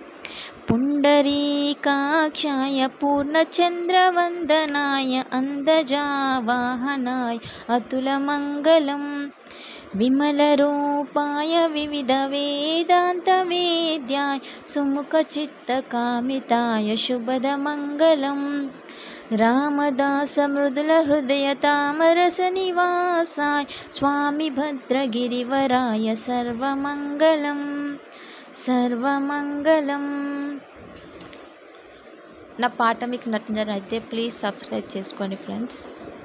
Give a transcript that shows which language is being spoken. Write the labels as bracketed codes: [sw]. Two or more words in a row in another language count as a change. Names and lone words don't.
[sa] पुण्डरीकाक्षाय पूर्णचन्द्रवन्दनाय अन्दजावाहनाय अतुलमङ्गलम् विमलरूपाय विविधवेदान्तवेद्याय सुमुखचित्तकामिताय शुभदमङ्गलम् रामदासमृदुलहृदयतामरसनिवासाय स्वामी भद्रगिरिवराय सर्वमङ्गलम् సర్వమంగళం. [te] నా పాట మీకు నచ్చినట్లయితే [en] please subscribe [te] చేసుకోండి ఫ్రెండ్స్.